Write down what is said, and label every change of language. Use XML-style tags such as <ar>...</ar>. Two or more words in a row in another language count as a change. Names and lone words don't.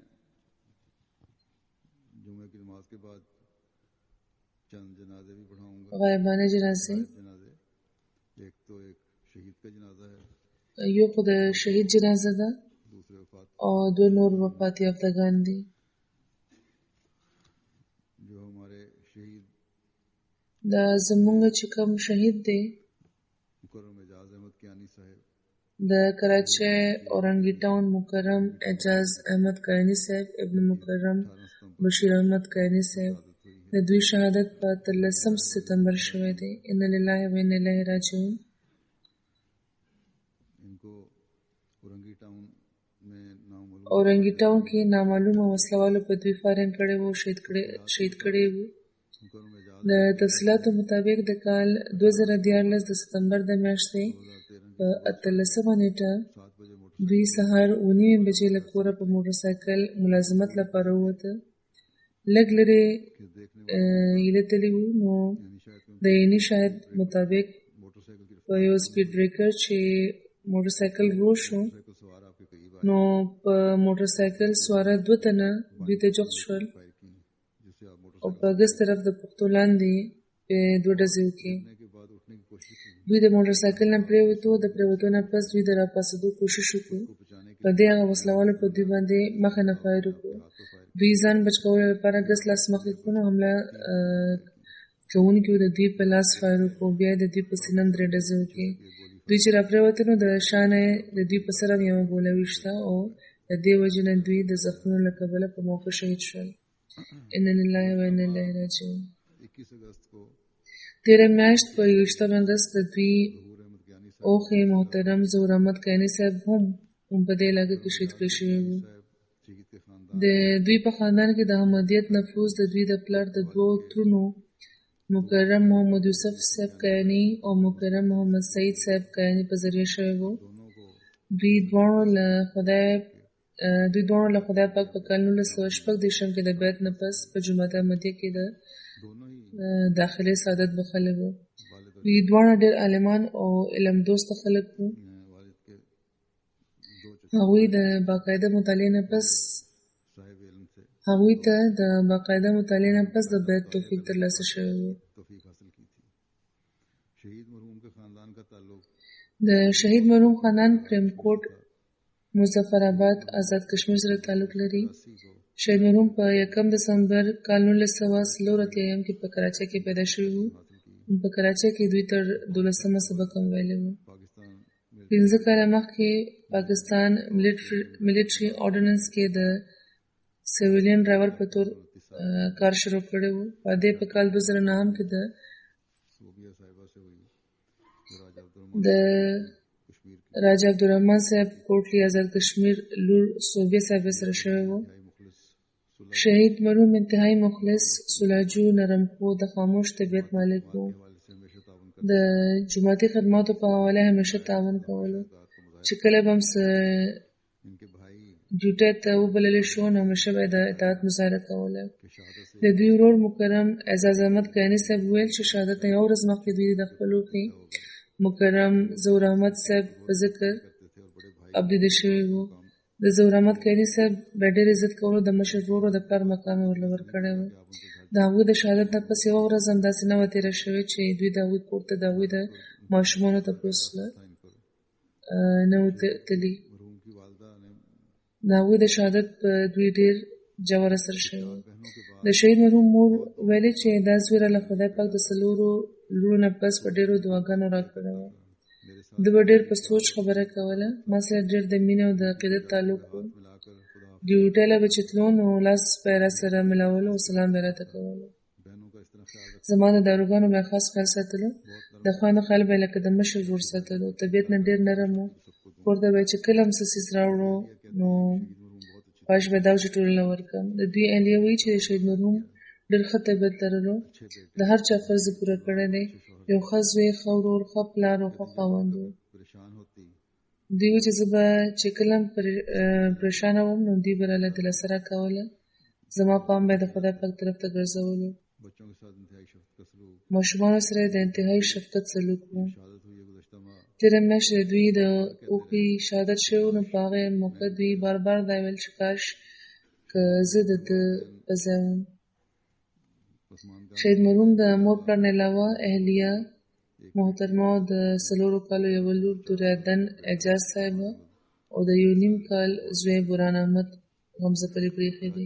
<ur>جمعے کی نماز کے بعد چند جنازے بھی پڑھاؤں گا.</ur> <ps>غایبانه جنازې،</ps> <ur>جنازے ایک تو ایک شہید کا جنازہ ہے,</ur> <ps>یو خو د شهید جنازه ده</ps> <ur>دوسرے وفات</ur> <ps>او دوه نور وفات یافتگان دي.</ps> <ur>جو ہمارے شہید</ur> <ps>دا زمونږ چې کوم شهید دی</ps> <ur>مکرم اعجاز احمد کیانی صاحب</ur> <ps>د کراچۍ اورنګي ټاون مکرم اعجاز احمد کایني صاحب، ابن مکرم</ps> <ur>18 सितंबर</ur> <ps>بشیر احمد کایني صاحب،</ps> <ur>شہادت ہوئی ہے.</ur> <ps>د دوی شهادت په 13 ستمبر شوی دی.</ps> <ar>ان لله و انا الیه راجعون.</ar> <ur>ان کو اورنگی ٹاؤن میں نامعلوم</ur> <ps>اورنګي ټاون کې نامعلومه وسلوالو په دوی فارنګ کړی وو، شهید کړی وو.</ps> <ur>مکرم اعجاز</ur> <ps>د تفصیلاتو مطابق د کال 2014 د ستمبر د میاشتې 2013 په 18 نیټه</ps> <ur>7 بجے موٹر</ur> <ps>دوی سهار 9 بجې له کوره په موټر سایکل ملازمت لپاره ووته. لږ لرې</ps> <ur>کے دیکھنے</ur> <ps>ایله تللی وو، نو</ps> <ur>یعنی شاید</ur> <ps>د عیني شاهد مطابق</ps> <ur>موٹر سائیکل کی</ur> <ps>په یو سپیډ بریکر چې موټر سایکل رو شو،</ps> <ur>موٹر سائیکل سوار آپ کے قریب آئے</ur> <ps>نو په موټر سایکل سواره دوه تنه دوی ته جوخت شول</ps> <ur>فائر کی جس سے آپ</ur> <ps>او</ps> <ur>मोटरसाइकिल</ur> <ps>په ګس طرف د پښتو لاندې په دوه ډزې وکړې.</ps> <ur>کرنے کے بعد اٹھنے کی کوشش کی</ur> <ps>دوی د موټر سایکل نه پریوتو، د پریوتو نه پس دوی د راپاسېدو کوشش وکړو.</ps> <ur>کو بچانے کے</ur> <ps>په دې هغه وسلوالو په دوی باندې مخه نه فایر وکړو.</ps> <ur>ہاتھ پر فائر</ur> <ps>دوی ځان بچ کولو لپاره ګس لاس مخې کړو، نو حمله کوونکي د دوی په لاس فایر وکړو، بیا د دوی په سینه درې ډزې وکړې. دوی چې راپریوتل نو د شانه د دوی په سر هم یوه ګوله ویشته او د د دې وجې نه دوی د زخمونو له کبله په موقع شهید شول.</ps> <ar>ان لله و انا الیه راجعون.</ar> <ur>21 اگست کو</ur> <ps>تېره میاشت په 21 اګست د دوی اوخې محترم ظهور احمد کینی صاحب هم په دې علاقه کې شهید کړل شوي وو.</ps> <ur>شہید کے خاندان</ur> <ps>د دوی په خاندان کې د احمدیت نفوذ د دوی د پلار د دوو ترونو مکرم محمد یوسف صاحب کینی او مکرم محمد سعید صاحب کینی په ذریعه شوی وو. دوی دواړو له خدای پاک په کال 1916 کې د بیعت نه پس په جماعت احمدیه کې د</ps> <ur>دونوں ہی</ur> <ps>داخلي سعادت بخلي وو. دوی دواړه ډېر عالمان او علم دوست خلک وو.</ps> <ur>والد کے</ur> <ps>هغوی د باقاعده مطالعې نه پس</ps> <ur>صاحب علم سے</ur> <ps>هغوی ته د باقاعده مطالعې نه پس د بیعت توفیق ترلاسه شوی وو.</ps> <ur>توفیق حاصل کی تھی. شہید مرحوم کے خاندان کا تعلق</ur> <ps>د شهید مرحوم خاندان پریمکوټ مظفرآباد آزاد کشمیر سره تعلق لري.</ps> <ur>80 को</ur> <ps>شهید مرحوم په 1 دسمبر کال 1940 کې په کراچۍ کې پیدا شوی وو. په کراچۍ کې دوی تر 12مه سبق هم ویلی وو.</ps> <ur>پاکستان میں</ur> <ps>15 کاله مخکې پاکستان ملیټري آرډیننس کې د سیویلین ډرایور په تور کار شروع کړی وو. په دې په کال 2009 کې د</ps> <ur>صوبیہ صاحبہ سے ہوئی</ur> <ps>د راجا عبدالرحمن صاحب کوټلی آزاد کشمیر لور صوبیه صاحب سره شوی وو.</ps> <ur>मुखलिस</ur> <ps>شهید مرحوم انتهایی مخلص سلاجو نرمخو د خاموش طبیعت مالک وو.</ps> <ur>حوالے سے ہمیشہ تعاون کر</ur> <ps>د جماعتي خدماتو په حواله همیشه تعاون کولو. چې کله به هم څه</ps> <ur>ان کے بھائی</ur> <ps>ډیوټي ته وبللی شو نو همیشه به د اطاعت مظاهره کوله.</ps> <ur>کے شہادت سے</ur> <ps>د دوی ورور مکرم اعزاز احمد کینی صاحب ویل چې شهادت نه یو ورځ مخکې دوی د خپل لوښي مکرم ظهور احمد صاحب په ذکر</ps> <ur>کرتے تھے اور بڑے بھائی</ur> <ps>ابدیده شوي وو. د ظهور احمد کینی صاحب به ډېر عزت کولو د مشر ورور د پلار مقام یې ورله ورکړی وو. د هغوی د شهادت نه پس یوه ورځ هم داسې نه وه تېره شوې چې دوی د هغوی کور ته د هغوی د ماشومانو تپوس</ps> <ur>تھا ان پر</ur> <ps>نه و تللي.</ps> <ur>مرحوم کی والدہ نے</ur> <ps>د هغوی د شهادت په دوی ډېر ژور اثر شوی وو.</ps> <ur>بہنوں کے بعد</ur> <ps>د شهید مرحوم مور ویلې چې دا زویره له خدای پاک د څلورو لورو نه پس په ډېرو دعاګانو راکړې وه.</ps> <ur>میرے ساتھ</ur> <ps>ده به ډېر په سوچ خبره کوله. ما سره ډېر د مینې او د عقیدت تعلق و.</ps> <ur>ملا کر خدا</ur> <ps>ډیوټۍ له به چې تلو نو لاس به یې راسره ملاولو او سلام به یې راته کولو.</ps> <ur>بہنوں کا اس طرح خیال رکھنا</ur> <ps>زما د داروګانو به یې خاص خیال ساتلو. د خویندو خیال به یې لکه د مشر ورور ساتلو. طبیعت نه ډېر نرم و. کور ته به یې چې کله هم څه څیز راوړو نو خواهش به یې دا و چې ټولو له ورکړم. د دوی اهلیه وایي چې د شهید مرحوم ډېر ښه طبیعت لرلو. د هر چا فرض یې پوره کړی دی. یو ښه زوی، ښه ورور، ښه پلار او ښه خاوند و.</ps> <ur>پریشان ہوتی</ur> <ps>دوی وایي چې زه به چې کله هم پریشانه وم نو دوی به راله دلاسه راکوله. زما پام به یې د خدای پاک طرف ته ګرځولو.</ps> <ur>بچوں کے ساتھ انتہائی شفقت کا سلوک</ur> <ps>ماشومانو سره یې د انتهایی شفقت سلوک و.</ps> <ur>شہادت ہوئی ہے گزشتہ ماہ</ur> <ps>تېره میاشت د دوی د اوښې شهادت شوی و نو په هغې موقع دوی بار بار دا ویل چې کاش که زه د ده په ځای وم.</ps> <ur>पसमानदा</ur> <ps>شهید مرحوم د مور پلار نه علاوه اهلیه محترمه او د 4 کالو یوه لور دوریادن اعجاز صاحب او د 1.5 کال زوی برهان احمد غمزه پرې پرېښي دي.</ps>